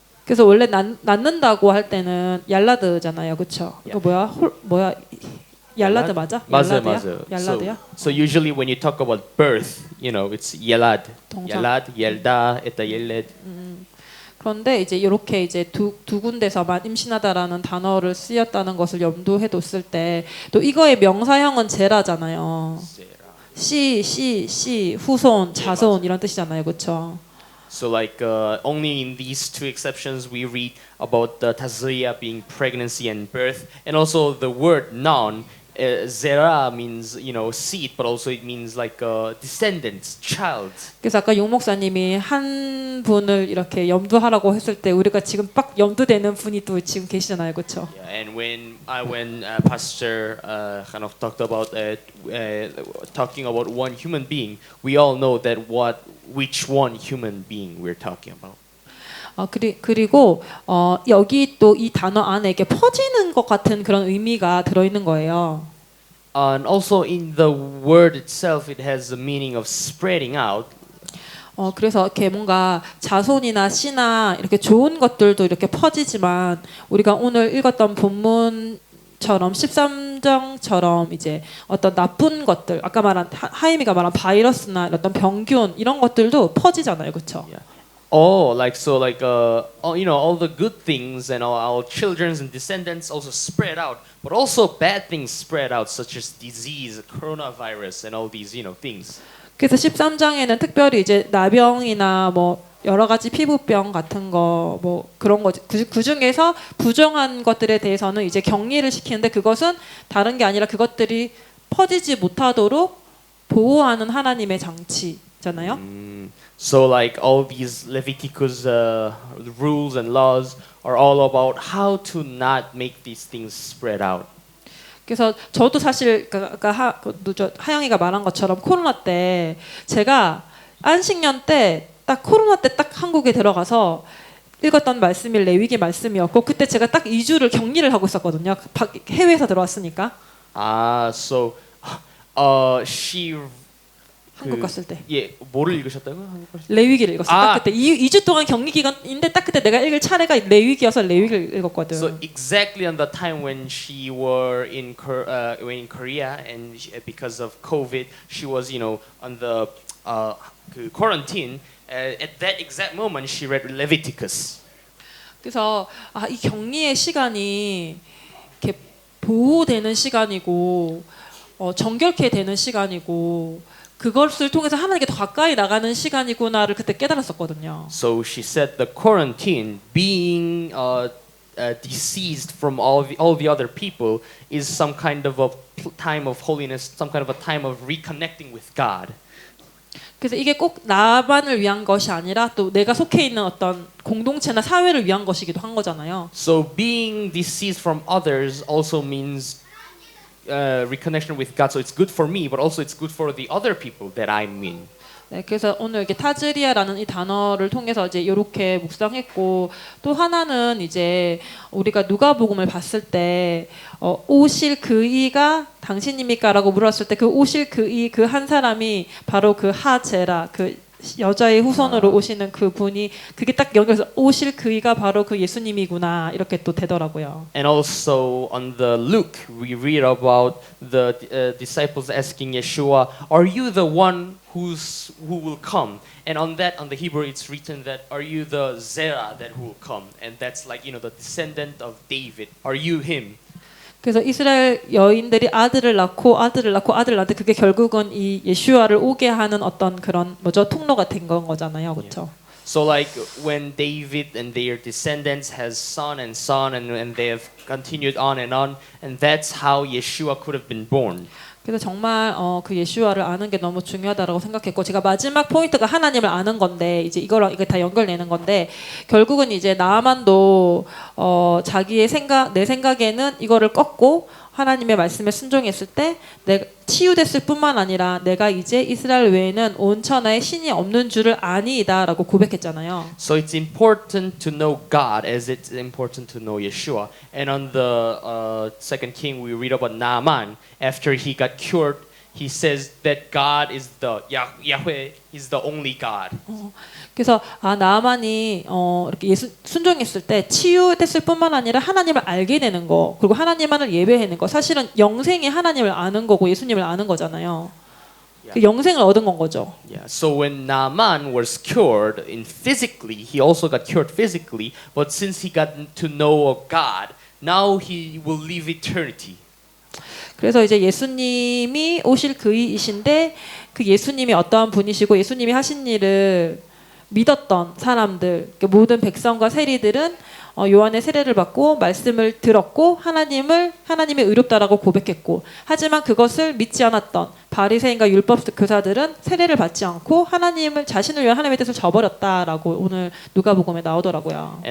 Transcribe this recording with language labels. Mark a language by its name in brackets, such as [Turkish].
[Korean] 그래서 원래 낳는다고 할 때는 얄라드잖아요, 그렇죠? 이거 뭐야? 얄라드 맞아? 맞아요. 얄라드야? [English] So usually when you talk about birth, it's yelad, [Korean] 동사. [Hebrew] yelad, yelda, eta yeled. [Korean] 그런데 이제 이렇게 이제 두 군데서만 임신하다라는 단어를 쓰였다는 것을 염두에 뒀을 때 또 이거의 명사형은 제라잖아요. 씨, 후손, 자손 이런 뜻이잖아요, 그렇죠? [English] So like only in these two exceptions we read about the tazria being pregnancy and birth, and also the word noun zera means seed, but also it means like descendants, child. [Korean] 그래서 아까 용 목사님이 한 분을 이렇게 염두하라고 했을 때 우리가 지금 빡 염두되는 분이 또 지금 계시잖아요, 그렇죠? [English] Yeah, and when Pastor kind of talked about talking about one human being, we all know that which one human being we're talking about. [Korean] 그리고 여기 또 이 단어 안에 이렇게 퍼지는 것 같은 그런 의미가 들어 있는 거예요. [English] And also in the word itself, it has the meaning of spreading out. [Korean] 그래서 이렇게 뭔가 자손이나 씨나 이렇게 좋은 것들도 이렇게 퍼지지만 우리가 오늘 읽었던 본문처럼 13장처럼 이제 어떤 나쁜 것들, 아까 말한 하임이가 말한 바이러스나 어떤 병균 이런 것들도 퍼지잖아요, 그렇죠? [English] Yeah. All the good things and our children's and descendants also spread out, but also bad things spread out, such as disease, coronavirus, and all these things. [Korean] 그래서 13장에는 특별히 이제 나병이나 뭐 여러 가지 피부병 같은 거 뭐 그런 거 그 중에서 부정한 것들에 대해서는 이제 격리를 시키는데 그것은 다른 게 아니라 그것들이 퍼지지 못하도록 보호하는 하나님의 장치잖아요. [English] So like all these Leviticus rules and laws are all about how to not make these things spread out. [Korean] 그래서 저도 사실 하영이가 말한 것처럼 코로나 때 제가 안식년 때 딱 코로나 때 딱 한국에 들어가서 읽었던 말씀이 레위기 말씀이었고 그때 제가 딱 2주를 격리를 하고 있었거든요. 해외에서 들어왔으니까. [English] So she [Korean] 한국 갔을 때. 예, 뭐를 읽으셨다고요? 한국 갔을 때? 레위기를 읽었어요. 딱 그때 2주 동안 격리 기간인데 딱 그때 내가 읽을 차례가 레위기여서 레위기를 읽었거든. [English] So exactly on the time when she were in Korea and because of COVID, she was on the quarantine. At that exact moment, she read Leviticus. [Korean] 그래서 이 격리의 시간이 이렇게 보호되는 시간이고 정결케 되는 시간이고. 그것을 통해서 하나님께 더 가까이 나가는 시간이구나를 그때 깨달았었거든요. [English] So she said the quarantine, being deceased from all the other people, is some kind of a time of holiness, some kind of a time of reconnecting with God. 그래서 이게 꼭 나만을 위한 것이 아니라 또 내가 속해 있는 어떤 공동체나 사회를 위한 것이기도 한 거잖아요. So being deceased from others also means reconnection with God. So it's good for me, but also it's good for the other people that I'm in. [Korean] 네, 그래서 오늘 이렇게 타즈리아라는 이 단어를 통해서 이제 이렇게 묵상했고 또 하나는 이제 우리가 누가복음을 봤을 때 오실 그 이가 당신입니까라고 물었을 때 그 오실 그 이 그 한 사람이 바로 그 하제라 그 여자의 후손으로 오시는 그 분이 그게 딱 연결해서 오실 그이가 바로 그 예수님이구나 이렇게 또 되더라고요. [English] And also on the Luke, we read about the disciples asking Yeshua, "Are you the one who will come?" And on the Hebrew, it's written that, "Are you the Zerah that will come?" And that's like the descendant of David. Are you him? [Korean] 그래서 이스라엘 여인들이 아들을 낳고 아들을 낳고 아들을 낳는데 그게 결국은 이 예슈아를 오게 하는 어떤 그런 통로가 된 건 거잖아요, 그렇죠? [English] So like when David and their descendants has son and son and they have continued on, and that's how Yeshua could have been born. [Korean] 그래서 정말 그 예슈아를 아는 게 너무 중요하다라고 생각했고 제가 마지막 포인트가 하나님을 아는 건데 이제 이거랑 이게 다 연결되는 건데 결국은 이제 나아만도 자기의 내 생각에는 이거를 꺾고 하나님의 말씀에 순종했을 때 내가 치유됐을 뿐만 아니라 내가 이제 이스라엘 외에는 온 천하에 신이 없는 줄을 아니이다라고 고백했잖아요. [English] So it's important to know God as it's important to know Yeshua. And on the second king, we read about Naaman. After he got cured, he says that God is the Yahweh is the only God. [Korean] 그래서 나아만이 이렇게 순종했을 때 치유됐을 뿐만 아니라 하나님을 알게 되는 거 그리고 하나님만을 예배하는 거 사실은 영생이 하나님을 아는 거고 예수님을 아는 거잖아요. 그 영생을 얻은 건 거죠. [English] Yeah. So when Naaman was cured physically, he also got cured physically. But since he got to know of God, now he will live eternity. [Korean] 그래서 이제 예수님이 오실 그이신데 그 예수님이 어떠한 분이시고 예수님이 하신 일을 믿었던 사람들, 모든 백성과 세리들은 요한의 세례를 받고 말씀을 들었고 하나님의 의롭다라고 고백했고 하지만 그것을 믿지 않았던 바리새인과 율법 교사들은 세례를 받지 않고 자신을 위한 하나님의 뜻을 저버렸다라고 오늘 누가복음에 나오더라고요.